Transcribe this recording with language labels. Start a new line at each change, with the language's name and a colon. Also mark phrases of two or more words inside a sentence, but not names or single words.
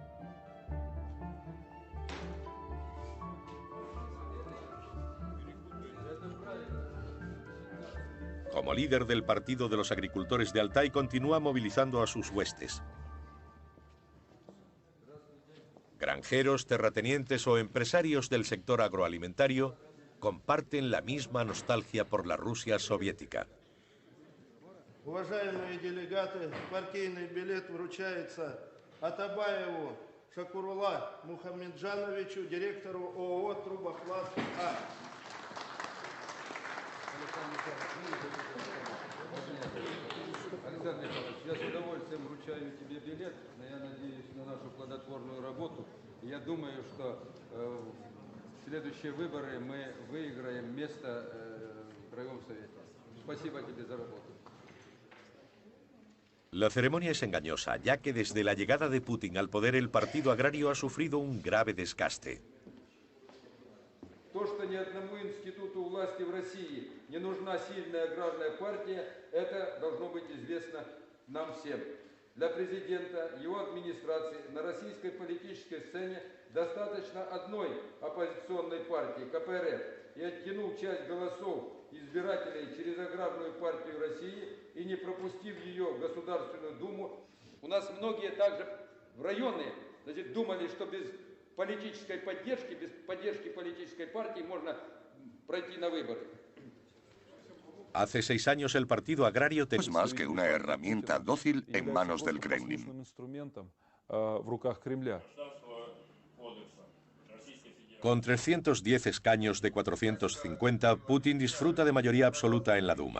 Spanish: Como líder del Partido de los Agricultores de Altai, continúa movilizando a sus huestes. Granjeros, terratenientes o empresarios del sector agroalimentario comparten la misma nostalgia por la Rusia soviética.
Russian: Уважаемые делегаты, партийный билет вручается Атабаеву Шакурула Мухамеджановичу, директору ООО «Трубопласт А». Александр Михайлович, я с удовольствием вручаю тебе билет, но я надеюсь на нашу плодотворную работу. Я думаю, что в следующие выборы мы выиграем место в Краевом Совете. Спасибо тебе за работу.
Spanish: La ceremonia es engañosa, ya que desde la llegada de Putin al poder el partido agrario ha sufrido un grave desgaste.
Russian: То, что ни одному институту власти в России не нужна сильная аграрная партия, это должно быть известно нам всем. Для президента, его администрации на российской политической сцене достаточно одной оппозиционной партии, КПРФ, и оттянул часть голосов избирателей через аграрную партию России и не пропустив ее в Государственную Думу. У нас многие также в районы, значит, думали, что без политической поддержки, без поддержки политической партии можно пройти на выборы.
Spanish: Hace 6 años el partido agrario es más que una herramienta dócil en manos del Kremlin. Con 310 escaños de 450, Putin disfruta de mayoría absoluta en la Duma.